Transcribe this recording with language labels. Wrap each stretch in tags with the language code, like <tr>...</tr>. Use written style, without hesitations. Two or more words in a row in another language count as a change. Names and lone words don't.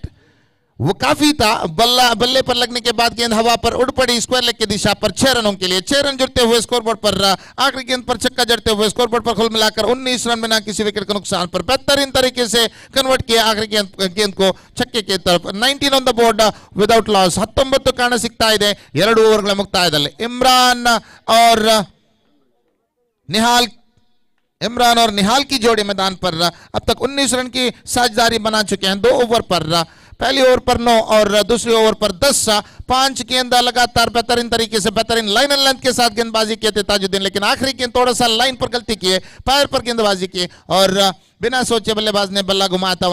<hi>वो काफी था, बल्ले पर लगने के बाद गेंद हवा पर उड़ पड़ी स्क्वायर लेग की दिशा पर। 6 रनों के लिए 6 रन जुड़ते हुए स्कोरबोर्ड पर, आखिरी गेंद पर छक्का जड़ते हुए स्कोरबोर्ड पर कुल मिलाकर 19 रन में ना किसी विकेट के नुकसान पर बेहतरीन तरीके से कन्वर्ट किया आखिरी गेंद को छक्के की तरफ।</hi> <kn>19</kn> <en>on the board without loss.</en> <kn>19 ಕಾಣ ಸಿಗ್ತಾ ಇದೆ 2 ಓವರ್ಗಳ ಮುಕ್ತಾಯದಲ್ಲಿ।</kn> <hi>इमरान और निहाल की जोड़ी मैदान पर अब तक 19 रन की साझेदारी बना चुके हैं 2 ओवर पर। पहली ओवर पर 9 और दूसरी ओवर पर 10। 5 गेंद लगातार बेहतरीन तरीके से, बेहतरीन लाइन एंड लेंथ के साथ गेंदबाजी किए थे ताजुद्दीन, लेकिन आखिरी गेंद थोड़ा सा लाइन पर गलती किए, पैर पर गेंदबाजी की और बिना सोचे बल्लेबाज ने बल्ला घुमाया था।</hi>